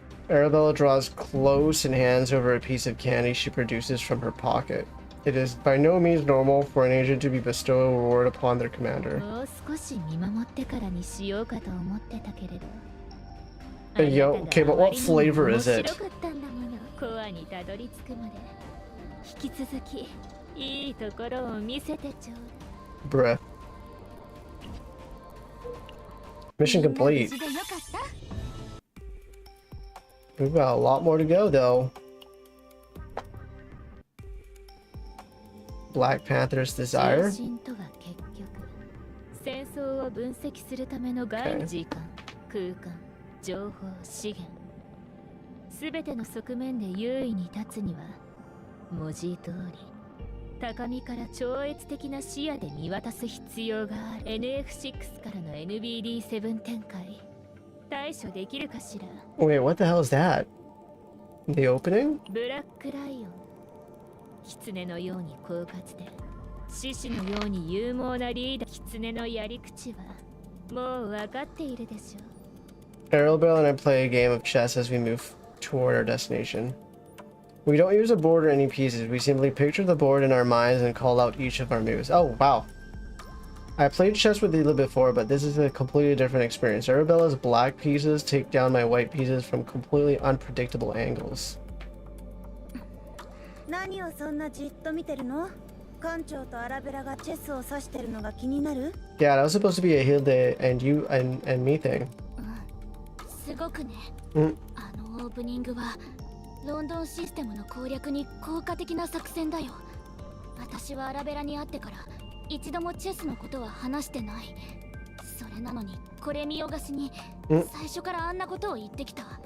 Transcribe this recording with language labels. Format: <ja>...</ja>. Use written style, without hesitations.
<en>Arabella draws close and hands over a piece of candy she produces from her pocket. It is by no means normal for an agent to be bestowed a reward upon their commander.</en> <ja>もう少し見守ってからにしようかと思ってたけれど。</ja> <en>Yo, okay, but what flavor is it?</en> <ja>面白かったんだもの。コアにたどり着くまで。引き続きいいところを見せてちょうだい。</ja> <en>Bruh. Mission complete.</en> <ja>無事でよかった。</ja> <en>We've got a lot more to go, though. Black Panther's Desire.</en> <ja>通信とは結局、戦争を分析するための外の時間、空間、情報、資源。すべての側面で優位に立つには、文字通り、高みから超越的な視野で見渡す必要がある。 NF6 からの NBD7 展開。対処できるかしら。</ja> <en>Wait, what the hell is that? The opening?</en> <ja>ブラックライオン。狐のように狡猾で、獅子のように勇猛なリーダー。狐のやり口はもう分かっているでしょう。</ja> <en>Arabella and I play a game of chess as we move toward our destination. We don't use a board or any pieces. We simply picture the board in our minds and call out each of our moves. Oh, wow. I played chess with Hilde before, but this is a completely different experience. Arabella's black pieces take down my white pieces from completely unpredictable angles.</en> <ja>何をそんなじっと見てるの？館長とアラベラがチェスを指してるのが気になる？</ja> <en>Yeah, that was supposed to be a hilde and you and me thing.</en> <ja>すごくね。 Mm. あのオープニングはロンドンシステムの攻略に効果的な作戦だよ。私はアラベラに会ってから一度もチェスのことは話してない。それなのにこれ見よがしに最初からあんなことを言ってきた。</ja>